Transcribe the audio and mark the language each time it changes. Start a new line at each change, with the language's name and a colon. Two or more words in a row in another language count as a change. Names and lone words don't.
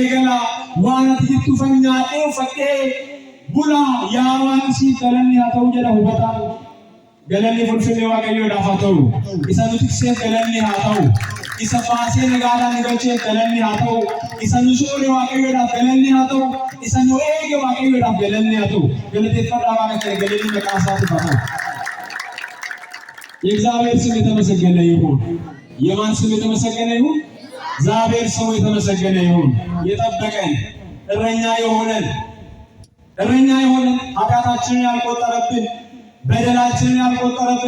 Oromo: gala waan ati jirtu fan nyaadhee uffadhee bula yaa waan siif galanni haa ta'u jedha hubataan galanni fulfinee Waaqayyoodhaaf haa ta'u isa nu tikseef galanni haa ta'u isa baasee nagaadhaan nu galcheef galanni haa ta'u isa nu soore Waaqayyoodhaaf galanni haa ta'u isa nu eege Waaqayyoodhaaf galanni haa ta'u galateeffadhaa Waaqa kee galanni maqaa isaatiif haa ta'u
Amharic: የእግዚአብሔር ስም የተመሰገነ ይሁን የማን ስም የተመሰገነ ይሁን እግዚአብሔር ስሙ የተመሰገነ ይሁን የጠበቀን እረኛ የሆነን ኃጢአታችንን ያልቆጠረብን በደላችንን ያልቆጠረብን